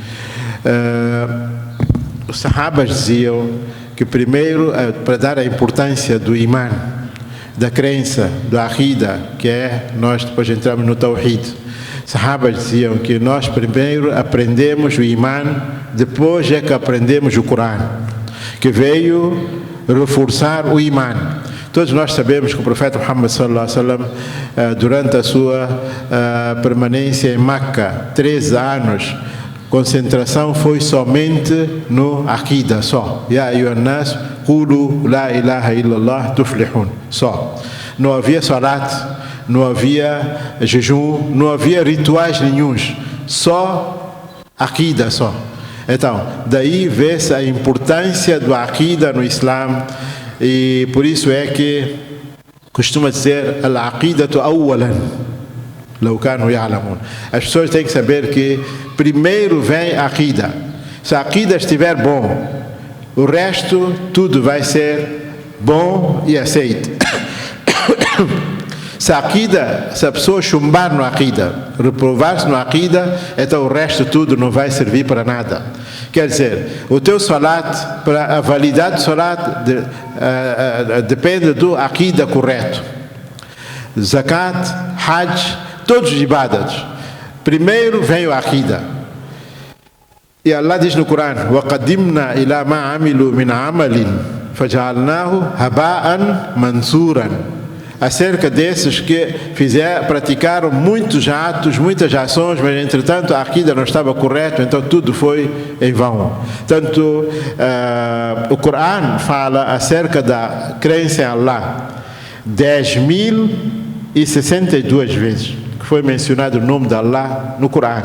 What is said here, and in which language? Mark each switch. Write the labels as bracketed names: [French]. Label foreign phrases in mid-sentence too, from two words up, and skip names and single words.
[Portuguese] Os sahabas diziam que primeiro, para dar a importância do imã, da crença, do aqida, que é, nós depois entramos no tawhid. Sahabas diziam que nós primeiro aprendemos o imã, depois é que aprendemos o Corão, que veio reforçar o imã. Todos nós sabemos que o profeta Muhammad [Arabic] صلى الله عليه وسلم, [Portuguese] durante a sua permanência em Meca, 13 anos, concentração foi somente no aqida, só. [Arabic] يا أيها الناس قولوا لا إله إلا الله تفلحوا, [Portuguese] só. Não havia salat, não havia jejum, não havia rituais nenhuns, só aqida, só. Então, daí vê-se a importância do aqida no Islã, e por isso é que costuma dizer [Arabic] العقيدة أولا لو كانوا يعلمون. [Portuguese] As pessoas têm que saber que primeiro vem a aqida. Se a aqida estiver bom, o resto tudo vai ser bom e aceito. Se a pessoa chumbar no aqida, reprovar-se no aqida, então o resto tudo não vai servir para nada. Quer dizer, o teu salat, para a validade do salat, depende do aqida correto. Zakat, hajj, todos os ibadas. Primeiro vem o aqida. E Allah diz no Corão: [Arabic] وَقَدِّمْنَا إِلَى مَا عَمِلُوا مِنْ عَمَلٍ فَجَعَلْنَاهُ هَبَاءً مَنْثُورًا. [Portuguese] Acerca desses que praticaram muitos atos, muitas ações, mas entretanto a aqida não estava correta, então tudo foi em vão. Tanto o Corão fala acerca da crença em Allah 10.062 vezes, que foi mencionado o nome de Allah no Corão.